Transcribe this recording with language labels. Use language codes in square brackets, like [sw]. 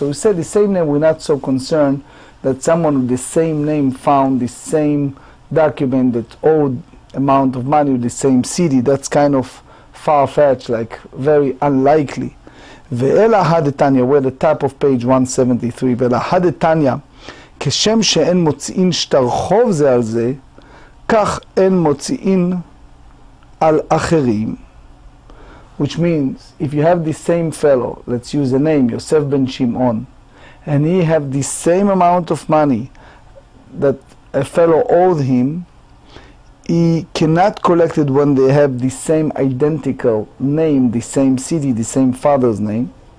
[en] So we said the same name, we're not so concerned that someone with the same name found the same document that owed amount of money with the same city. That's kind of far-fetched, like very unlikely. [arc] Ve'ela hadetanya, [en] we're at the top of page 173. [arc] Ve'ela hadetanya, [he] כשם שאין מוציאין שטר חוב זה על זה, כך אין מוציאין על אחרים. [en] Which means, if you have the same fellow, let's use a name, Yosef ben Shimon, and he have the same amount of money that a fellow owed him, he cannot collect it when they have the same identical name, the same city, the same father's name.